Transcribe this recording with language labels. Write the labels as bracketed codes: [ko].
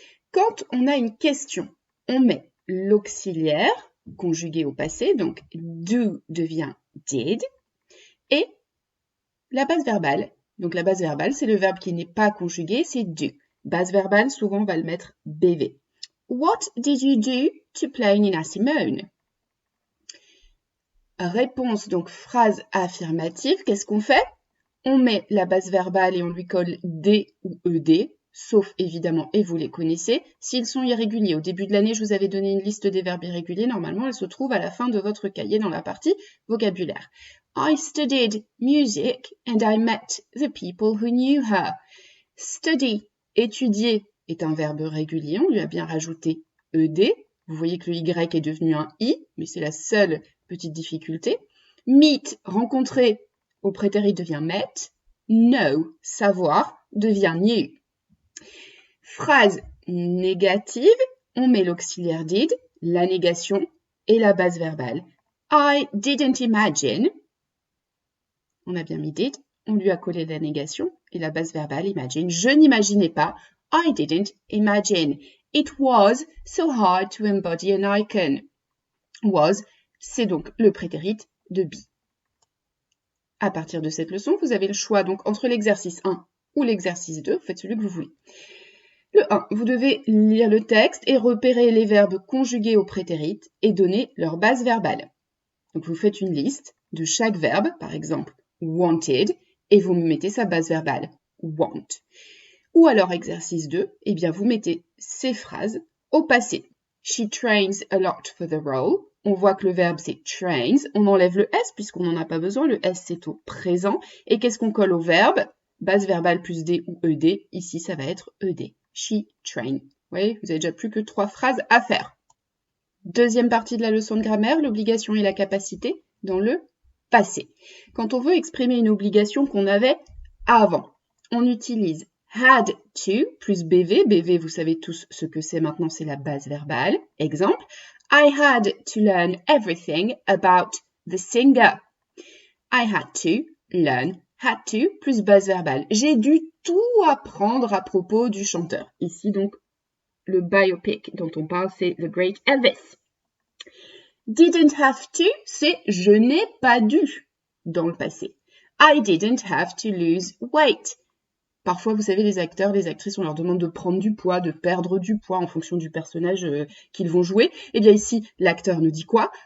[fr] Quand on a une question, on met l'auxiliaire conjugué au passé, donc do devient did, et la base verbale. Donc la base verbale, c'est le verbe qui n'est pas conjugué, c'est do. Base verbale, souvent on va le mettre BV. [en] What did you do to play Nina Simone? [fr] Réponse, donc phrase affirmative, qu'est-ce qu'on fait? On met la base verbale et on lui colle D ou ED, sauf évidemment, et vous les connaissez, s'ils sont irréguliers. Au début de l'année, je vous avais donné une liste des verbes irréguliers. Normalement, elle se trouve à la fin de votre cahier dans la partie vocabulaire. [en] I studied music and I met the people who knew her. [fr] Study, étudier, est un verbe régulier. On lui a bien rajouté ED. Vous voyez que le Y est devenu un I, mais c'est la seule petite difficulté. Meet, rencontrer, au prétérit devient met. Know, savoir, devient knew. Phrase négative, on met l'auxiliaire did, la négation et la base verbale. [en] I didn't imagine. [fr] On a bien mis did, on lui a collé la négation et la base verbale imagine. Je n'imaginais pas. [en] I didn't imagine. It was so hard to embody an icon. [fr] Was, c'est donc le prétérit de be. À partir de cette leçon, vous avez le choix donc entre l'exercice 1 ou l'exercice 2, vous faites celui que vous voulez. Le 1, vous devez lire le texte et repérer les verbes conjugués au prétérit et donner leur base verbale. Donc vous faites une liste de chaque verbe, par exemple wanted, et vous mettez sa base verbale, want. Ou alors exercice 2, eh bien vous mettez ces phrases au passé. [en] She trains a lot for the role. [fr] On voit que le verbe c'est trains. On enlève le S puisqu'on n'en a pas besoin. Le S c'est au présent. Et qu'est-ce qu'on colle au verbe? Base verbale plus D ou ED. Ici ça va être ED. [en] She train. [fr] Vous voyez, vous avez déjà plus que 3 phrases à faire. Deuxième partie de la leçon de grammaire, l'obligation et la capacité dans le passé. Quand on veut exprimer une obligation qu'on avait avant, on utilise had to plus BV. BV, vous savez tous ce que c'est maintenant, c'est la base verbale. [en] Exemple, I had to learn everything about the singer. I had to learn, had to [fr] plus base verbale. J'ai dû tout apprendre à propos du chanteur. Ici, donc, le biopic dont on parle, c'est The Great Elvis. [en] Didn't have to, [fr] c'est je n'ai pas dû dans le passé. [en] I didn't have to lose weight. [fr] Parfois, vous savez, les acteurs, les actrices, on leur demande de prendre du poids, de perdre du poids en fonction du personnage qu'ils vont jouer. Eh bien ici, l'acteur nous dit quoi?